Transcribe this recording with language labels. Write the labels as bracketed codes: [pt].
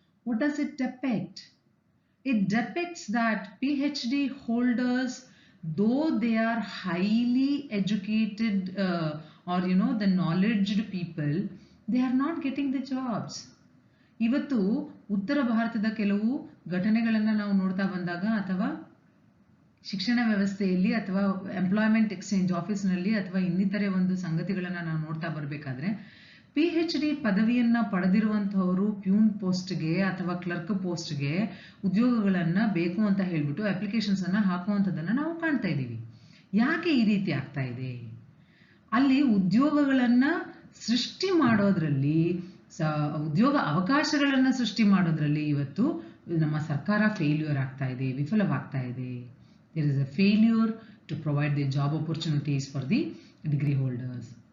[en] What does it depict? It depicts that PhD holders, though they are highly educated or the knowledged people, they are not getting the jobs. [kn] ಇವತ್ತು ಉತ್ತರ ಭಾರತದ ಕೆಲವು ಘಟನೆಗಳನ್ನು ನಾವು ನೋಡ್ತಾ ಬಂದಾಗ ಅಥವಾ ಶಿಕ್ಷಣ ವ್ಯವಸ್ಥೆಯಲ್ಲಿ ಅಥವಾ ಎಂಪ್ಲಾಯ್ಮೆಂಟ್ ಎಕ್ಸ್ಚೇಂಜ್ ಆಫೀಸ್ನಲ್ಲಿ ಅಥವಾ ಇನ್ನಿತರೆ ಒಂದು ಸಂಗತಿಗಳನ್ನು ನಾವು ನೋಡ್ತಾ ಬರಬೇಕಾದ್ರೆ PhD ಪದವಿಯನ್ನ ಪಡೆದಿರುವಂತಹವರು ಪ್ಯೂನ್ ಪೋಸ್ಟ್ಗೆ ಅಥವಾ ಕ್ಲರ್ಕ್ ಪೋಸ್ಟ್ಗೆ ಉದ್ಯೋಗಗಳನ್ನ ಬೇಕು ಅಂತ ಹೇಳ್ಬಿಟ್ಟು ಅಪ್ಲಿಕೇಶನ್ಸ್ ಅನ್ನ ಹಾಕುವಂಥದ್ದನ್ನ ನಾವು ಕಾಣ್ತಾ ಇದ್ದೀವಿ. ಯಾಕೆ ಈ ರೀತಿ ಆಗ್ತಾ ಇದೆ? ಅಲ್ಲಿ ಉದ್ಯೋಗಗಳನ್ನ ಸೃಷ್ಟಿ ಮಾಡೋದ್ರಲ್ಲಿ, ಉದ್ಯೋಗ ಅವಕಾಶಗಳನ್ನ ಸೃಷ್ಟಿ ಮಾಡೋದ್ರಲ್ಲಿ ಇವತ್ತು ನಮ್ಮ ಸರ್ಕಾರ ಫೇಲ್ಯೂರ್ ಆಗ್ತಾ ಇದೆ, ವಿಫಲವಾಗ್ತಾ ಇದೆ. [en] There is a failure to provide the job opportunities for the degree holders.